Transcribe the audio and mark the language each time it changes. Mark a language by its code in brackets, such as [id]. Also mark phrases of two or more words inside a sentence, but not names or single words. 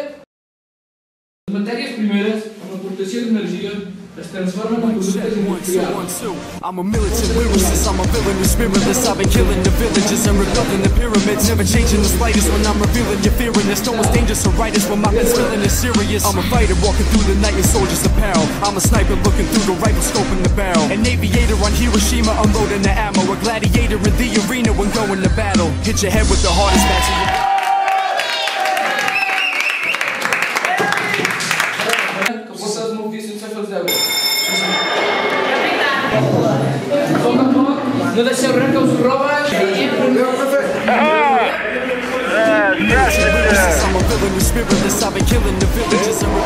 [ca] Les matèries primeres, amb l'aportació d'energia, es transformen en productes industrials. [en] I'm a militant lyricist, I'm a villain who's spiritless. I've been killing the villages and rebuilding the pyramids, never changing the slightest when I'm revealing your fear in this. No one's dangerous or righteous when my pen spilling is serious. I'm a fighter walking through the night in soldier's apparel. I'm a sniper looking through the rifle scope in the barrel. An aviator on Hiroshima unloading the ammo. A gladiator in the arena when going to battle. Hit your head with the hardest match. [ca] No deixeu res que us roben. [en] I'm a villain who's spiritless. I've been killing the villages